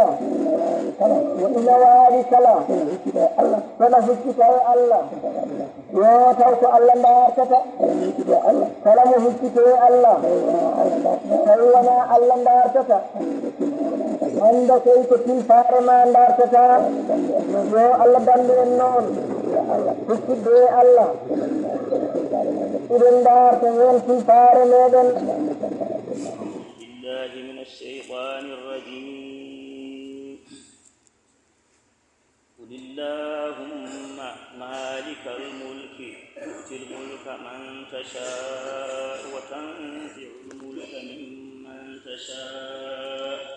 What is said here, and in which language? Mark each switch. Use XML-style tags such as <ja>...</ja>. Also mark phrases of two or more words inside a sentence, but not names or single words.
<ff>kala kono huccita e Allah yo taw ko Allah dartata kala mo huccite e Allah tawi wona Allah dartata anda kay ko tilfaare ma dartata yo Allah dandu en noon huccide e Allah iɗen darta hen tilfaare meɗen</ff> <ar>بالله من الشيطان الرجيم قل اللهم مالك الملك تؤتي الملك من تشاء وتنزع الملك ممن تشاء</ar>